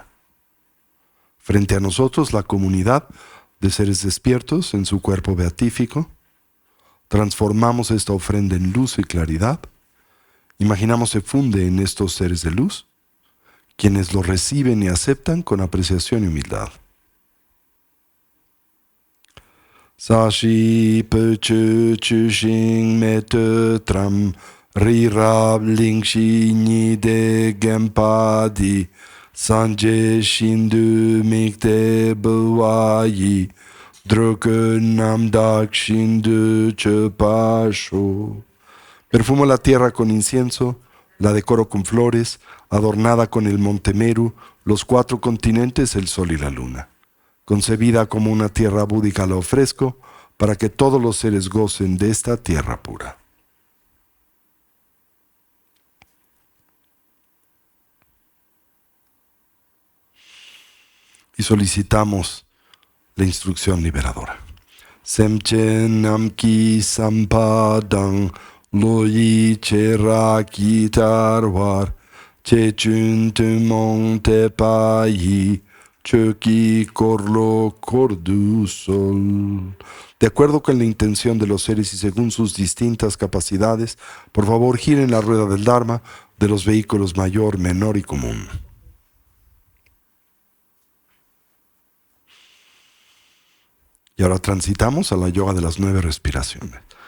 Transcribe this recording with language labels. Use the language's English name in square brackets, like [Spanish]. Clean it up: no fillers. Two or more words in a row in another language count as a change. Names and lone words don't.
[Spanish] Frente a nosotros, la comunidad de seres despiertos en su cuerpo beatífico. Transformamos esta ofrenda en luz y claridad. Imaginamos se funde en estos seres de luz, quienes lo reciben y aceptan con apreciación y humildad. [Tibetan] ས་གཞི་སྤོས་ཆུས་བྱུགས་ཤིང་མེ་ཏོག་བཀྲམ། རི་རབ་གླིང་བཞི་ཉི་ཟླས་བརྒྱན་པ་འདི། སངས་རྒྱས་ཞིང་དུ་དམིགས་ཏེ་ཕུལ་བ་ཡིས [Spanish] Perfumo la tierra con incienso, la decoro con flores, adornada con el monte Meru, los 4 continentes, el sol y la luna. Concebida como una tierra búdica la ofrezco, para que todos los seres gocen de esta tierra pura. Y solicitamos la instrucción liberadora. [Tibetan] སེམས་ཅན་རྣམས་ཀྱི་བསམ་པ་དང་། བློ་ཡི་ཁྱད་པར་ཇི་ལྟ་བར། ཆེ་ཆུང་ཐུན་མོང་ཐེག་པ་ཡི། ཆོས་ཀྱི་འཁོར་ལོ་བསྐོར་དུ་གསོལ. [Spanish] De acuerdo con la intención de los seres y según sus distintas capacidades, por favor giren la rueda del Dharma de los vehículos mayor, menor y común. Y ahora transitamos a la yoga de las 9 respiraciones.